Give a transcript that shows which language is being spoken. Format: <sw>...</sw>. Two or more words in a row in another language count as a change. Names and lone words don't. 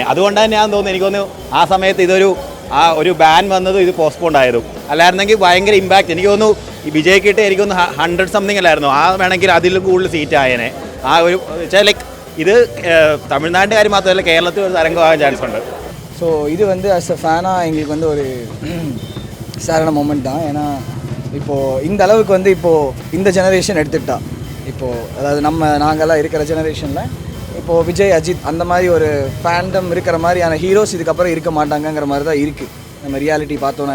<ml>അതുകൊണ്ട് തന്നെ ഞാൻ തോന്നുന്നു, എനിക്ക് തോന്നുന്നു ആ സമയത്ത് ഒരു ബാൻ വന്നതും ഇത് പോസ്റ്റ്പോണ്ട് ആയതും. അല്ലായിരുന്നെങ്കിൽ ഭയങ്കര ഇമ്പാക്റ്റ്. എനിക്ക് തോന്നുന്നു ഈ വിജയ്ക്കിട്ട് എനിക്ക് തോന്നുന്നു 100 സംതിങ് അല്ലായിരുന്നു. ആ വേണമെങ്കിൽ അതിലും കൂടുതൽ സീറ്റ് ആയേനെ. ആ ഒരു വെച്ചാൽ ലൈക്ക് ഇത് തമിഴ്നാടിൻ്റെ കാര്യം മാത്രമല്ല, കേരളത്തിൽ ഒരു തരംഗമാകാൻ ചാൻസ് ഉണ്ട്.</ml> <ta>ஸோ இது வந்து</ta> <en>as a</en> <ta>ஃபேனாக எங்களுக்கு வந்து ஒரு சேரான மூமெண்ட் தான். ஏன்னா இப்போது இந்த அளவுக்கு வந்து இப்போது இந்த ஜெனரேஷன் எடுத்துக்கிட்டா, இப்போது அதாவது நாங்கள்லாம் இருக்கிற ஜெனரேஷனில் இப்போது விஜய், அஜித் அந்த மாதிரி ஒரு ஃபேண்டம் இருக்கிற மாதிரியான ஹீரோஸ் இதுக்கப்புறம் இருக்க மாட்டாங்கங்கிற மாதிரி தான் இருக்குது நம்ம ரியாலிட்டி பார்த்தோன்னா.</ta>